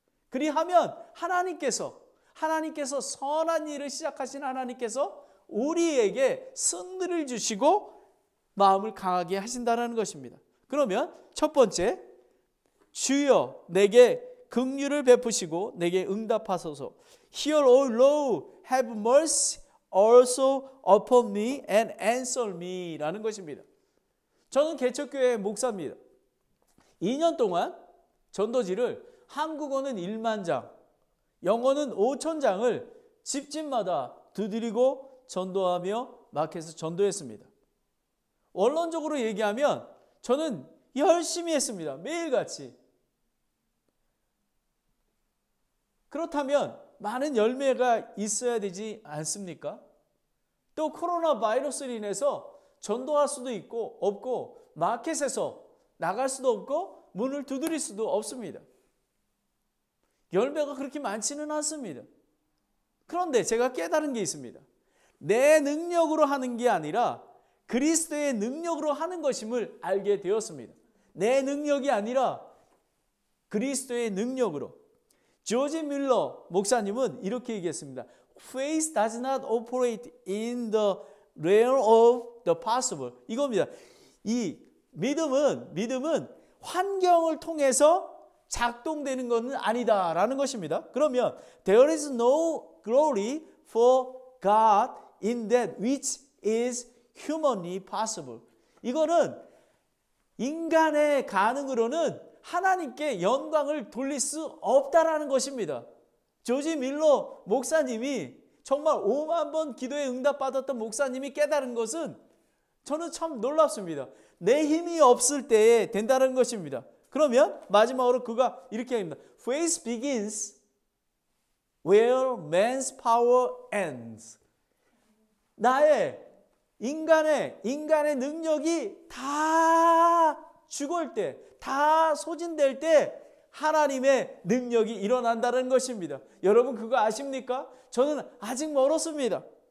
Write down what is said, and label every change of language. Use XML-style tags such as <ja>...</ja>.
<ko>그리하면 하나님께서 선한 일을 시작하신 하나님께서 우리에게 승리를 주시고 마음을 강하게 하신다는 것입니다. 그러면 첫 번째, 주여 내게 긍휼을 베푸시고 내게 응답하소서.</ko> <en>Hear, O Lord, have mercy also upon me and answer me 라는 것입니다.</en> <ko>저는 개척교회 목사입니다. 2년 동안 전도지를 한국어는 1만 장, 영어는 5천 장을 집집마다 두드리고 전도하며 마켓에서 전도했습니다. 원론적으로 얘기하면 저는 열심히 했습니다. 매일같이. 그렇다면 많은 열매가 있어야 되지 않습니까? 또 코로나 바이러스로 인해서 전도할 수도 있고 없고 마켓에서 나갈 수도 없고 문을 두드릴 수도 없습니다. 열매가 그렇게 많지는 않습니다. 그런데 제가 깨달은 게 있습니다. 내 능력으로 하는 게 아니라 그리스도의 능력으로 하는 것임을 알게 되었습니다. 내 능력이 아니라 그리스도의 능력으로. 조지 밀러 목사님은 이렇게 얘기했습니다.</ko> <en>Faith does not operate in the realm of the possible.</en> <ko>이겁니다. 이 믿음은 환경을 통해서 작동되는 것은 아니다라는 것입니다. 그러면</ko> <en>there is no glory for God in that which is humanly possible.</en> <ko>이거는 인간의 가능으로는 하나님께 영광을 돌릴 수 없다라는 것입니다. 조지 밀러 목사님이 정말 5만 번 기도에 응답받았던 목사님이 깨달은 것은 저는 참 놀랍습니다. 내 힘이 없을 때에 된다는 것입니다. 그러면 마지막으로 그가 이렇게 합니다.</ko> <en>Faith begins where man's power ends.</en> <ko>나의 인간의 능력이 다 죽을 때, 다 소진될 때 하나님의 능력이 일어난다는 것입니다. 여러분 그거 아십니까? 저는 아직 멀었습니다.</ko>